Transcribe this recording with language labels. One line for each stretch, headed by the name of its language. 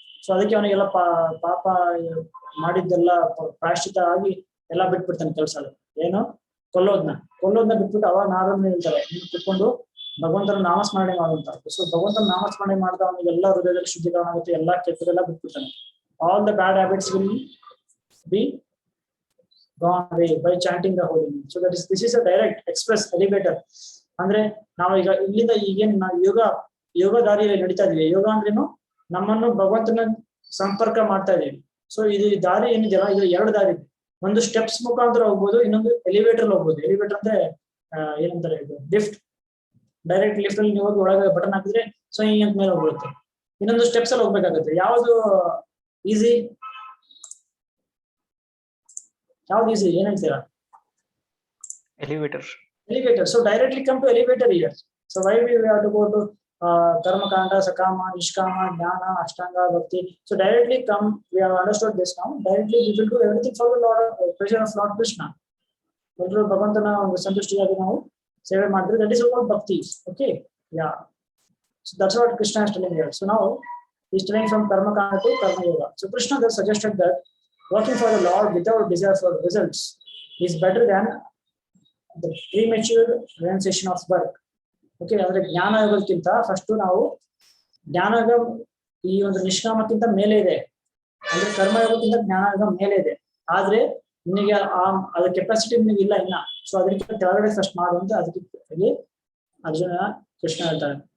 Kannada: So ಅದಕ್ಕೆ ಅವನಿಗೆಲ್ಲ ಪಾಪ ಮಾಡಿದ್ದೆಲ್ಲ ಪ್ರಾಯಶ್ಚಿತ ಆಗಿ ಎಲ್ಲ ಬಿಟ್ಬಿಡ್ತಾನೆ ಕೆಲಸ. ಏನು ಕೊಲ್ಲೋದ್ನ ಬಿಟ್ಬಿಟ್ಟು ಅವಾಗ ನಾರದನ್ನ ಹೇಳ್ತಾರೆ, ನೀನು ಕುತ್ಕೊಂಡು ಭಗವಂತನ ನಾಮಸ್ಮರಣೆ ಮಾಡುವಂತ. ಸೊ ಭಗವಂತನ ನಾಮಸ್ಮರಣೆ ಮಾಡಿದ ಅವನಿಗೆ ಎಲ್ಲ ಹೃದಯದಲ್ಲಿ ಶುದ್ಧೀಕರಣ ಆಗುತ್ತೆ, ಎಲ್ಲಾ ಕೆಟ್ಟದೆಲ್ಲ ಬಿಟ್ಬಿಡ್ತಾನೆ.
English: All the bad habits will be gone away by chanting the holy name. So this is a direct express elevator.
Kannada: ಅಂದ್ರೆ ನಾವು ಈಗ ಇಲ್ಲಿಂದ ಈಗೇನ್ ನಾವು ಯೋಗ ದಾರಿಯಲ್ಲಿ ನಡೀತಾ ಇದೀವಿ. ಯೋಗ ಅಂದ್ರೇನು, ನಮ್ಮನ್ನು ಭಗವಂತನ ಸಂಪರ್ಕ ಮಾಡ್ತಾ ಇದೀವಿ. ಸೊ ಇದು ದಾರಿ ಏನಿದೆಯಲ್ಲ, ಇದು 2 ದಾರಿ ಇದೆ. ಒಂದು ಸ್ಟೆಪ್ಸ್ ಮುಖಾಂತರ ಹೋಗ್ಬೋದು, ಇನ್ನೊಂದು ಎಲಿವೇಟರ್ ಹೋಗ್ಬೋದು. ಎಲಿವೇಟರ್ ಅಂದ್ರೆ ಏನಂತಾರೆ, ಇದು ಲಿಫ್ಟ್. ಡೈರೆಕ್ಟ್ ಲಿಫ್ಟ್ ಅಲ್ಲಿ ನೀವು ಹೋಗಿ ಒಳಗೆ ಬಟನ್ ಹಾಕಿದ್ರೆ ಸೊ ಹಿಂಗೆ ಮೇಲೆ ಹೋಗ್ಬಿಡುತ್ತೆ. ಇನ್ನೊಂದು ಸ್ಟೆಪ್ಸ್ ಅಲ್ಲಿ ಹೋಗ್ಬೇಕಾಗುತ್ತೆ. ಯಾವ್ದು ಈಸಿ? ಯಾವ್ದು ಈಸಿ? ಏನ್ ಹೇಳ್ತೀರಾ?
English: Elevator. So directly come to elevator here. So why we have to go to karma kanda, sakama, nishkama, jnana, ashtanga, bhakti. So directly come, we have understood this now. Directly we will do everything for the Lord, pleasure of Lord Krishna.
Kannada: ಭಗವಂತನ ಒಂದು ಸಂತುಷ್ಟಿಯಾಗಿ ನಾವು ಸೇವೆ ಮಾಡಿದ್ರೆ,
English: that is about bhakti. Okay, yeah. So that's what Krishna is telling here. So now he is telling from karma kanda to karma yoga. So Krishna has suggested that working for the Lord without desire for results is better than the premature renunciation of work.
Kannada: Okay, ಅಂದ್ರೆ ಜ್ಞಾನ ಯೋಗಕ್ಕಿಂತ first ನಾವು ಜ್ಞಾನಯೋಗ ಈ ಒಂದು ನಿಷ್ಕಾಮಕ್ಕಿಂತ ಮೇಲೆ ಇದೆ. ಅಂದ್ರೆ ಕರ್ಮಯೋಗಕ್ಕಿಂತ ಜ್ಞಾನಯೋಗ ಮೇಲೆ ಇದೆ. ಆದ್ರೆ ನಿನಗೆ ಅದ್ರ ಕೆಪಾಸಿಟಿ ನಿನಗೆ ಇಲ್ಲ ಇನ್ನ. ಸೊ ಅದಕ್ಕೆ ಕೆಳಗಡೆ ಫಸ್ಟ್ ಮಾಡು ಅಂತ ಅದಕ್ಕೆ ಅರ್ಜುನ ಕೃಷ್ಣ ಹೇಳ್ತಾನೆ.